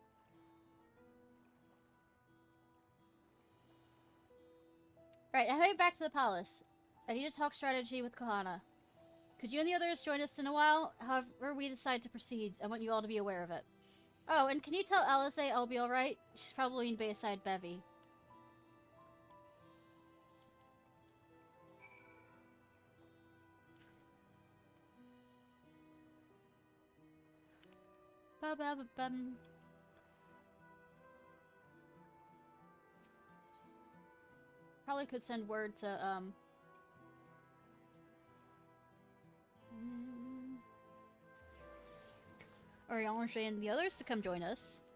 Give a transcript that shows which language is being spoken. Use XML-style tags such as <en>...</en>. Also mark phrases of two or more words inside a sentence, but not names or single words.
<en>Right, I'm heading back to the palace. I need to talk strategy with Kahana. Could you and the others join us in a while? However we decide to proceed, I want you all to be aware of it. Oh, and can you tell Alize I'll be alright? She's probably in Bayside Bevy. Ba-ba-ba-bum. Probably could send word to, Oriange and the others to come join us.</en>